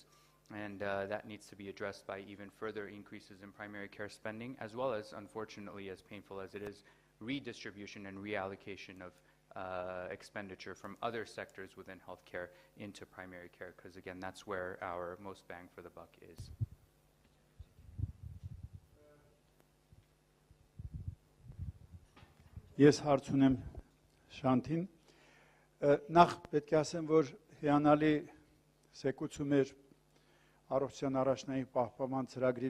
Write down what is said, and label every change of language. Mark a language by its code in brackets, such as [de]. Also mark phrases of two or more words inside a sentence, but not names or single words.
[en] And that needs to be addressed by even further increases in primary care spending, as well as, unfortunately, as painful as it is, redistribution and reallocation of expenditure from other sectors within healthcare into primary care, because again, that's where our most bang for the buck is. [hy] Ես հարց ունեմ Շանթին։ Նախ պետք է ասեմ, որ հիանալի սեկուցում էր առողջության առաջնային պահպանման ծրագրի